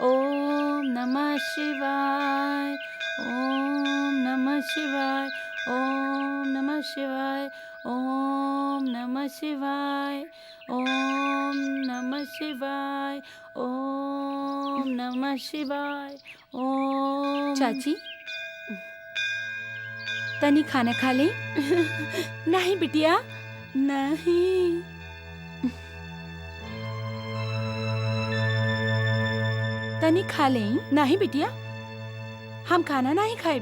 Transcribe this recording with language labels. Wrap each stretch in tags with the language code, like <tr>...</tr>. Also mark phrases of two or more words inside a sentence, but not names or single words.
<sa>ओम नमः शिवाय ओम नमः शिवाय ओम नमः शिवाय ओम नमः शिवाय ओम नमः शिवाय ओम नमः शिवाय ओम।</sa> <bho>चाची तनी खाना खा ले? नहीं बिटिया नहीं। तनी खा ले? नहीं बिटिया हम खाना नहीं खाए।</bho>